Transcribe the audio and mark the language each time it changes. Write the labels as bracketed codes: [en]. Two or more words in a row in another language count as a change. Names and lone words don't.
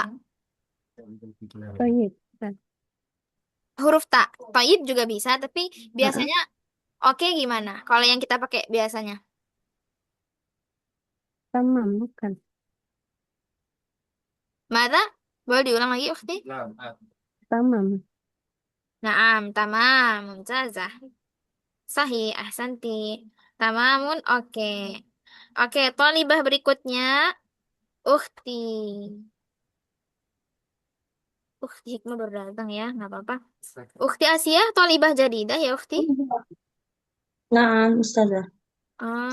[id] Baik. Ustaz. Huruf ta. Toib juga bisa, tapi Heeh. biasanya oke gimana? Kalau yang kita pakai biasanya. Tamam, bukan. Mata? Boleh diulang lagi, ukhti? Tamam. [ar] Naam, tamam, mumtazah. Sahih, ahsanti. [id] Tamamun, oke. Oke, tolibah berikutnya. Ukhti. Ukhti Hikmah baru datang ya, nggak apa-apa. Ukhti Asia, [ar] tolibah jadidah [id] ya, ukhti. Nah, Ustazah.